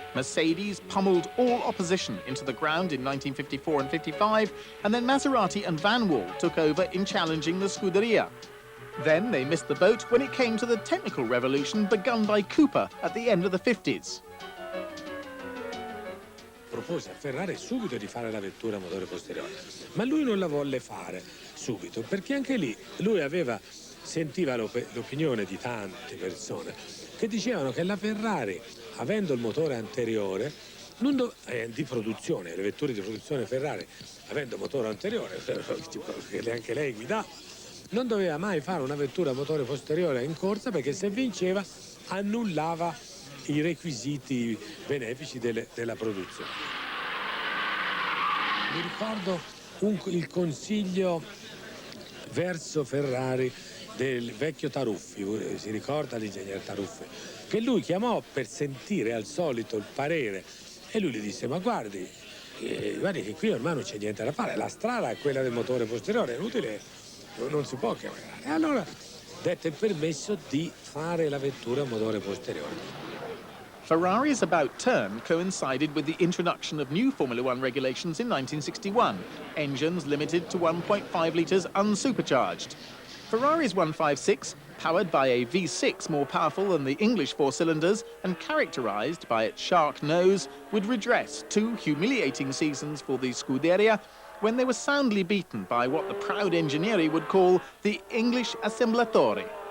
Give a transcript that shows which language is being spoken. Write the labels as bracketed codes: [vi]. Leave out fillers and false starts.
[en] Mercedes pummeled all opposition into the ground in 1954 and 55, and then Maserati and Van Wall took over in challenging the Scuderia. Then they missed the boat when it came to the technical revolution begun by Cooper at the end of the 50s. [it] Propose a Ferrari subito di fare la vettura a motore posteriore, ma lui non la volle fare subito, perché anche lì lui sentiva l'opinione di tante persone che dicevano che la Ferrari, avendo il motore anteriore, di produzione, le vetture di produzione Ferrari, avendo motore anteriore, che anche lei guidava, non doveva mai fare una vettura a motore posteriore in corsa, perché se vinceva annullava i requisiti benefici della produzione. Mi ricordo il consiglio verso Ferrari del vecchio Taruffi, si ricorda l'ingegnere Taruffi, che lui chiamò per sentire al solito il parere, e lui gli disse: ma guardi che qui ormai non c'è niente da fare, la strada è quella del motore posteriore, è inutile, non si può chiamare. E allora dette il permesso di fare la vettura a motore posteriore. [en] Ferrari's about turn coincided with the introduction of new Formula One regulations in 1961, engines limited to 1.5 litres unsupercharged. Ferrari's 156, powered by a V6 more powerful than the English 4-cylinders and characterised by its shark nose, would redress 2 humiliating seasons for the Scuderia when they were soundly beaten by what the proud engineer would call the English Assemblatori.